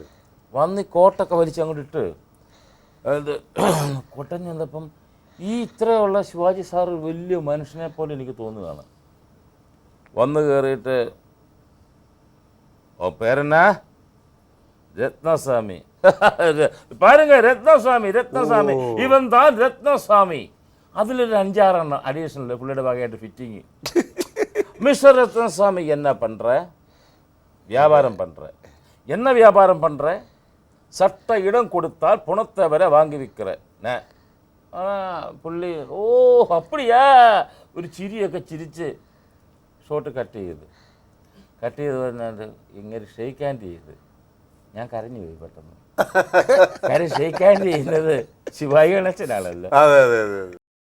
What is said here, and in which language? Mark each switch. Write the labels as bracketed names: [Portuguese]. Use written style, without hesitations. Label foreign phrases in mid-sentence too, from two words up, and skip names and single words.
[Malayalam] വന്ന് ഈ കോട്ടൊക്കെ വലിച്ച് അങ്ങോട്ട് ഇട്ട് അത് കൊട്ടഞ്ഞ് വന്നപ്പം ഈ ഇത്രയുള്ള ശിവാജി സാറ് വലിയ മനുഷ്യനെ പോലെ എനിക്ക് തോന്നുകയാണ്. വന്ന് കയറിയിട്ട്, ഓ പേരെന്നാ? രത്നസ്വാമി. [Tamil] பாருங்க, ரத்னசாமி, ரத்னசாமி, இவன் தான் ரத்னசாமி. [Malayalam] അതിലൊരു 5-6 അഡീഷണൽ പുള്ളിയുടെ ഭാഗമായിട്ട് ഫിറ്റിങ്. [Tamil] மிஸ்டர் ரத்னசாமி என்ன பண்ணுற? வியாபாரம் பண்ணுற. என்ன வியாபாரம் பண்ணுற? சட்ட இடம் கொடுத்தால் புணத்தை வரை வாங்கி விற்கிற. [Malayalam] പുള്ളി ഓ അപ്പടിയാ ഒരു ചിരിയൊക്കെ ചിരിച്ച് [English] shot cut [Malayalam] ചെയ്ത് പറഞ്ഞാൽ ഇങ്ങനെ [English] shake hand [Malayalam] ചെയ്ത് ഞാൻ കരഞ്ഞു പോയി പെട്ടെന്ന്. കാര്യം [English] shake hand [Malayalam] ചെയ്യുന്നത് ശിവാജി ഗണേശനാണല്ലോ.